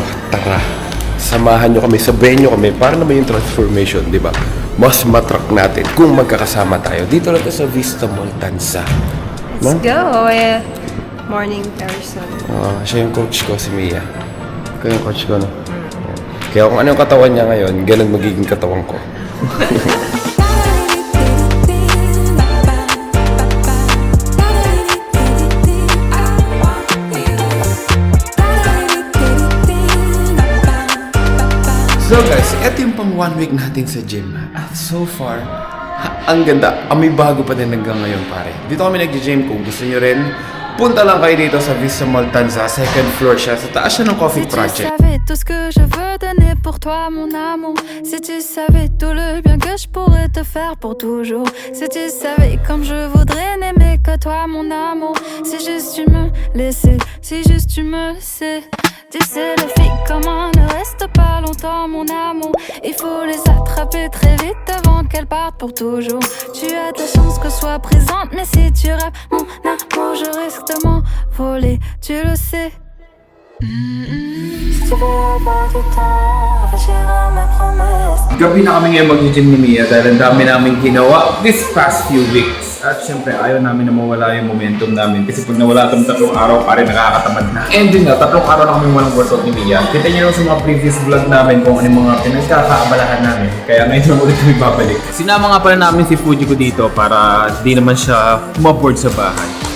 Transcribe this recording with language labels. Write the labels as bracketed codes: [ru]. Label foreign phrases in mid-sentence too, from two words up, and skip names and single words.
[tl] Tara, samahan nyo kami, sabayan nyo kami para naman yung transformation, di ba? Mas matrack natin kung magkakasama tayo. Dito lang sa Vista Montanza. [en] Let's go. Morning person. [tl] Siya yung coach ko, si Mia. Ikaw yung coach ko, no? Kaya kung ano yung katawan niya ngayon, ganun magiging katawan ko. [en] So guys, [tl] eto yung pang 1 week natin sa gym. At [en] so far, [tl] ang ganda. May bago pa din hanggang ngayon pare. Dito kami nag-gym. Kung gusto nyo rin, punta lang kayo dito sa Vista Montanza. [en] Second floor [tl] siya. Sa taas siya ng Coffee Project. [fr] Si tu savais tout ce que je veux donner pour toi mon amour. Si tu savais tout le bien que je pourrais te faire pour toujours. Si tu savais comme je voudrais n'aimer que toi mon amour. Si juste tu me laissais, si juste tu me laissais. Tu sais les filles comment ne restent pas longtemps mon amour. Il faut les attraper très vite avant qu'elles partent pour toujours. Tu as ta chance que je sois présente, mais si tu rappes mon amour je risque de m'envoler, tu le sais. Si tu veux avoir du temps, réfléchir à mes promesses. [tl] Gabi na kami ngayon mag-gym ni Mia dahil ang dami namin ginawa [en] this past few weeks. [tl] At syempre, ayaw namin na mawala yung momentum namin kasi pag nawala itong 3 araw, pare nakakatamad na. And yun nga, 3 araw na kami walang workout ni Mia. Kita nyo sa mga [en] previous vlog [tl] namin kung ano yung mga pinagkakaabalahan namin. Kaya ngayon na ulit kami babalik. Sinama nga pala namin si Fuji ko dito para di naman siya maboard sa bahay.